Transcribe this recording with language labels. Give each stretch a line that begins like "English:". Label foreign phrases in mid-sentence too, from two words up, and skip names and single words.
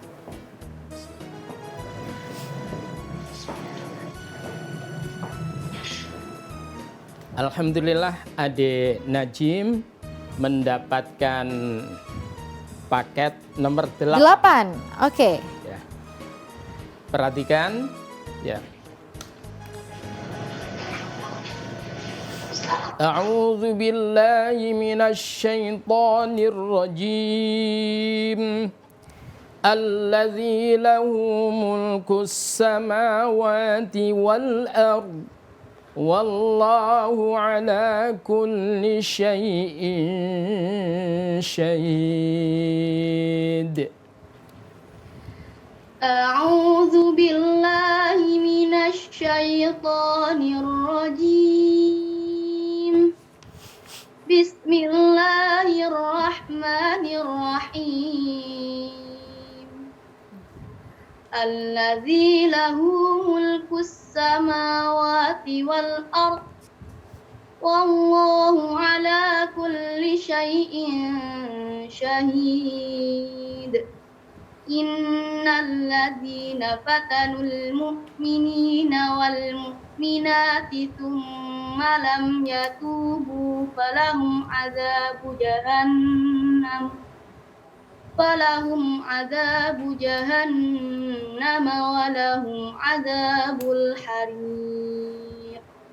Indonesian: Alhamdulillah adik Najim mendapatkan paket nomor 8. 8, oke. Ya. Perhatikan, ya.
Arabic: أعوذ بالله من الشيطان الرجيم. الذي له ملك السماوات والأرض. والله على كل شيء شهيد. أعوذ بالله من الشيطان الرجيم. بسم الله الرحمن الرحيم. الذي له ملك السماوات والأرض. والله على كل شيء شهيد. إن الذين فتنوا المؤمنين والمؤمنات ثم لم يتوبوا فلهم عذاب جهنم ولهم عذاب الحريق.